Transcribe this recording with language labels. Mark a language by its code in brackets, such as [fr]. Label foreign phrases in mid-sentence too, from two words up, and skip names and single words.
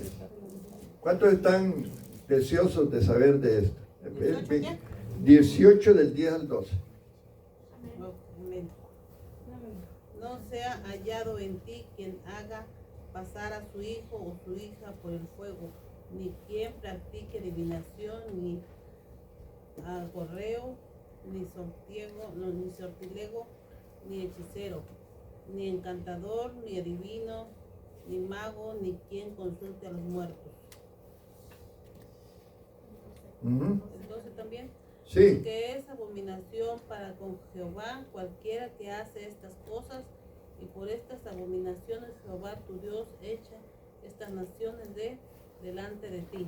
[es] ¿Cuántos están deseosos de saber de esto? 18 del 10 al 12. No sea hallado en ti quien haga pasar a su hijo o su hija por el fuego, ni quien practique adivinación, ni agorreo, ni sortilego, ni hechicero, ni encantador, ni adivino, ni mago, ni quien consulte a los muertos. Entonces también, Sí. porque es abominación para con Jehová cualquiera que hace estas cosas, y por estas abominaciones Jehová tu Dios echa estas naciones delante de ti.